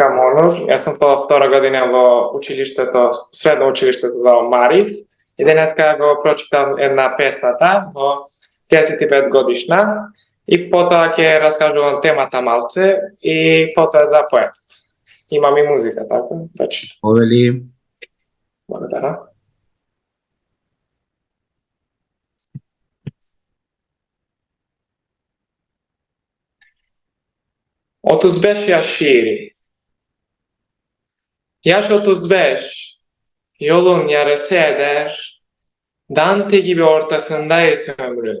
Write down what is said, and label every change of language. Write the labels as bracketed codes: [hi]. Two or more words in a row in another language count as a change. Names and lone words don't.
[mk] викам Онур, јас сум по втора година во училиштето, средно училиштето во Мариф и денеска го прочитам една песната во 35 годишна и потоа ќе раскажувам темата малце и потоа за поетот. Имам и музика, така? Точно. Овели. Благодарам. [tr] Otuz yaş şiiri. Yaş 35, yolun yarısı eder, Dante gibi ortasındayız ömrü.